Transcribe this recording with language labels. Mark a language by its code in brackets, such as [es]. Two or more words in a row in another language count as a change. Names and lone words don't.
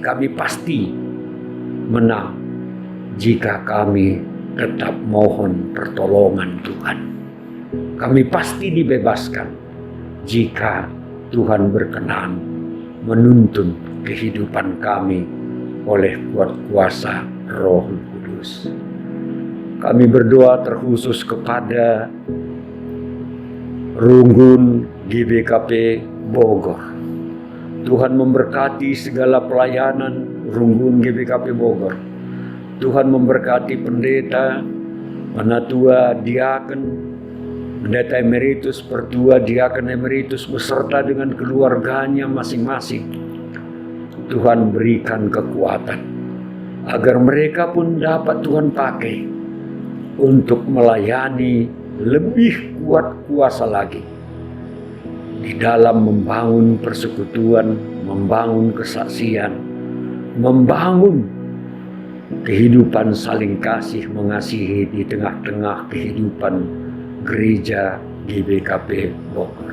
[id] Kami pasti menang jika kami tetap mohon pertolongan Tuhan. Kami pasti dibebaskan jika Tuhan berkenan menuntun kehidupan kami oleh kuat kuasa Roh Kudus. Kami berdoa terkhusus kepada Runggun GBKP Bogor. Tuhan memberkati segala pelayanan Runggun GBKP Bogor. Tuhan memberkati pendeta, penatua, diaken, pendeta emeritus, pertua, diaken emeritus beserta dengan keluarganya masing-masing. Tuhan berikan kekuatan agar mereka pun dapat Tuhan pakai untuk melayani lebih kuat kuasa lagi di dalam membangun persekutuan, membangun kesaksian, membangun kehidupan saling kasih mengasihi di tengah-tengah kehidupan gereja GBKP Bogor.